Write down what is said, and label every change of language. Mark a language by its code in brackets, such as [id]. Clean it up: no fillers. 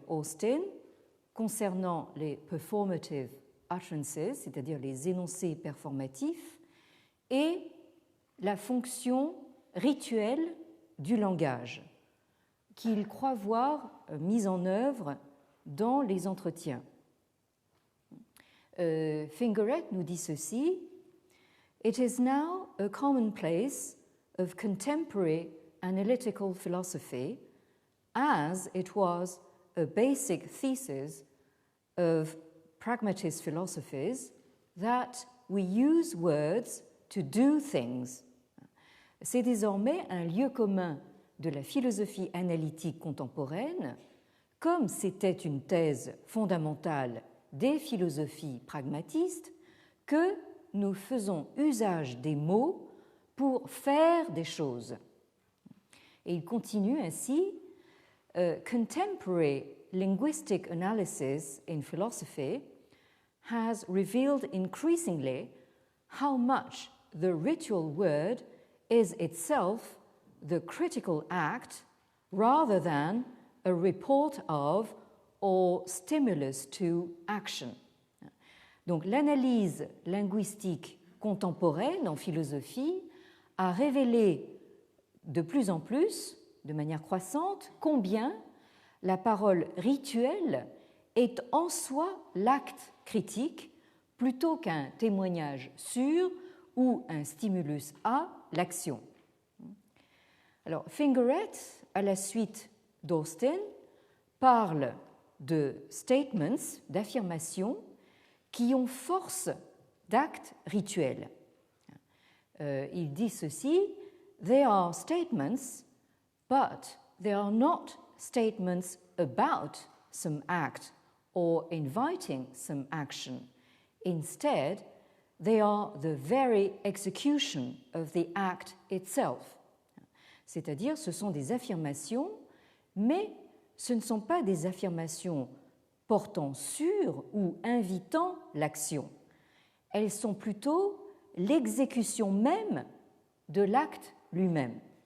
[fr] Austin concernant les performative utterances, c'est-à-dire les énoncés performatifs, et la fonction rituelle du langage, qu'il croit voir mise en œuvre dans les entretiens. Fingeret nous dit ceci: [en] It is now a commonplace of contemporary analytical philosophy, as it was a basic thesis of pragmatist philosophies, that we use words to do things. [fr] C'est désormais un lieu commun de la philosophie analytique contemporaine, comme c'était une thèse fondamentale des philosophies pragmatistes, que nous faisons usage des mots pour faire des choses. Et il continue ainsi: [en] Contemporary linguistic analysis in philosophy has revealed increasingly how much the ritual word is itself the critical act rather than a report of or stimulus to action. [fr] Donc l'analyse linguistique contemporaine en philosophie a révélé de plus en plus, de manière croissante, combien la parole rituelle est en soi l'acte critique plutôt qu'un témoignage sûr ou un stimulus à l'action. Alors, Fingeret, à la suite d'Austin, parle de statements, d'affirmations, qui ont force d'actes rituels. Il dit ceci: [en] They are statements, but they are not statements about some act or inviting some action. Instead, they are the very execution of the act itself. [fr] C'est-à-dire, ce sont des affirmations, mais ce ne sont pas des affirmations portant sur ou invitant l'action. Elles sont plutôt l'exécution même de l'acte lui-même.